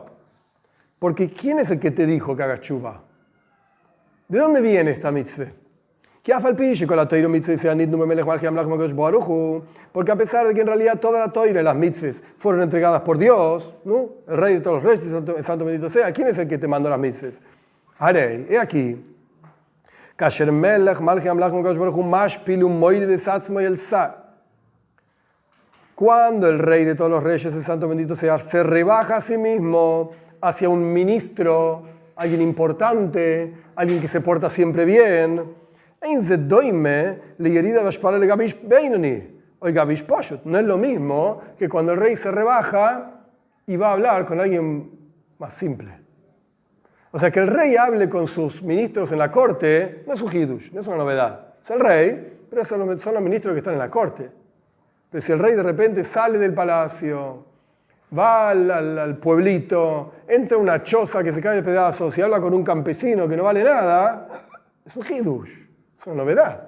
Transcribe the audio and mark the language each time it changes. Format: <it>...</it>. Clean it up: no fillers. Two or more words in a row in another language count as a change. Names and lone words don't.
<es>Porque ¿quién es el que te dijo que hagas tshuva? ¿De dónde viene esta mitzvah? Porque a pesar de que en realidad toda la Torah y las mitzvahs fueron entregadas por Dios, ¿no? El Rey de todos los reyes, el Santo bendito sea, ¿quién es el que te mandó las mitzvahs? Harei, he aquí. Cuando el Rey de todos los reyes, el Santo bendito sea, se rebaja a sí mismo hacia un ministro, alguien importante, alguien que se porta siempre bien,</es> <he>אין זה דומה לירידה והשפלה לגביר בינוני. או גביר פשוט.</he> <es>No es lo mismo que cuando el rey se rebaja y va a hablar con alguien más simple. O sea, que el rey hable con sus ministros en la corte no es un hidush, no es una novedad. Es el rey, pero son los ministros que están en la corte. Pero si el rey de repente sale del palacio, va al pueblito, entra a una choza que se cae de pedazos y habla con un campesino que no vale nada, es un hidush, es una novedad.</es>